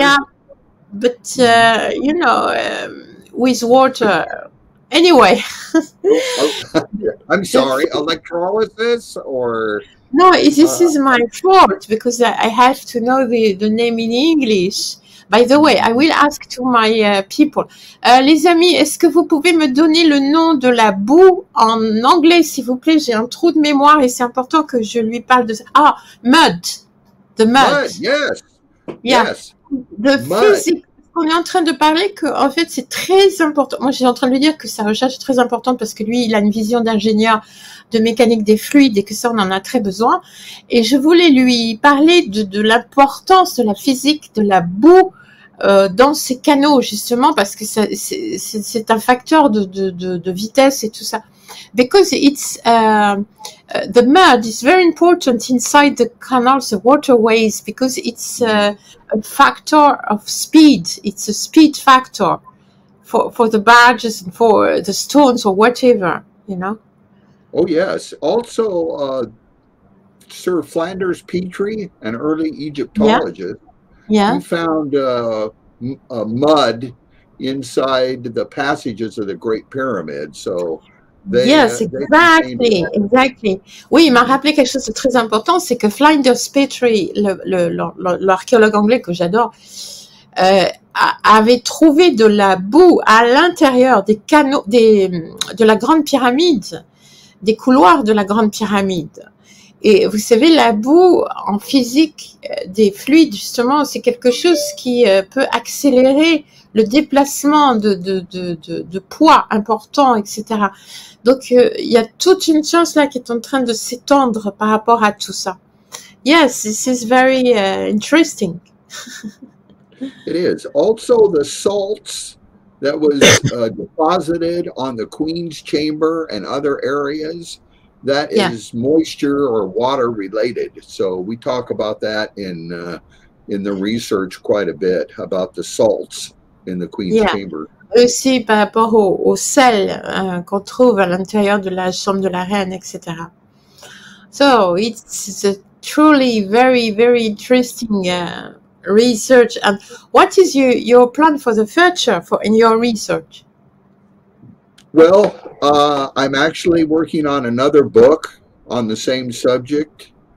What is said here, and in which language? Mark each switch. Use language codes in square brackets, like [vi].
[en] Yeah, but you know, with water. Anyway. I'm sorry, electrolysis or... No, this is my fault because I have to know the name in English. By the way, I will ask to my people. [fr] Les amis, est-ce que vous pouvez me donner le nom de la boue en anglais, s'il vous plaît? J'ai un trou de mémoire et c'est important que je lui parle de ça. [en] Ah, mud. The mud. Yes. Yeah. Yes. The physique. [fr] On est en train de parler que, en fait, c'est très important. Moi, je suis en train de lui dire que sa recherche est très importante parce que lui, il a une vision d'ingénieur de mécanique des fluides et que ça, on en a très besoin. Et je voulais lui parler de l'importance de la physique de la boue dans ces canaux, justement, parce que c'est un facteur de vitesse et tout ça. [en] Because it's the mud is very important inside the canals, the waterways, because it's a factor of speed. It's a speed factor for the barges and for the stones or whatever, you know. Oh yes. Also, Sir Flanders Petrie, an early Egyptologist, he found mud inside the passages of the Great Pyramid. So yes, exactly. [fr] Oui, il m'a rappelé quelque chose de très important, c'est que Flanders Petrie, l'archéologue anglais que j'adore, avait trouvé de la boue à l'intérieur des canaux, de la Grande Pyramide, des couloirs de la Grande Pyramide. Et vous savez, la boue en physique des fluides, justement, c'est quelque chose qui peut accélérer le déplacement de poids importants, etc. Donc, il y a toute une science là qui est en train de s'étendre par rapport à tout ça. [en] Yes, this is very interesting. It is. Also, the salts that was deposited on the Queen's Chamber and other areas, that is moisture or water related. So we talk about that in the research quite a bit about the salts in the Queen's Chamber. [fr] Aussi par rapport au sel qu'on trouve à l'intérieur de la chambre de la reine, etc. [en] So it's a truly very, very interesting research. And what is your plan for the future in your research? Well, I'm actually working on another book on the same subject.